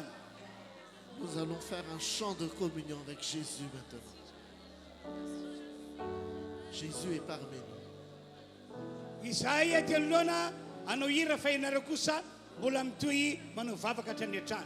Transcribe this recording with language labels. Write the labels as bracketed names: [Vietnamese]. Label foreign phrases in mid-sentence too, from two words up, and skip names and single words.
[French] Nous allons faire un chant de communion avec Jésus maintenant. Jésus est parmi nous. [Malagasy] Izahay eto anoloana anao hira fa ianareo kosa mbola mitohy manao vavaka hatrany an-trano.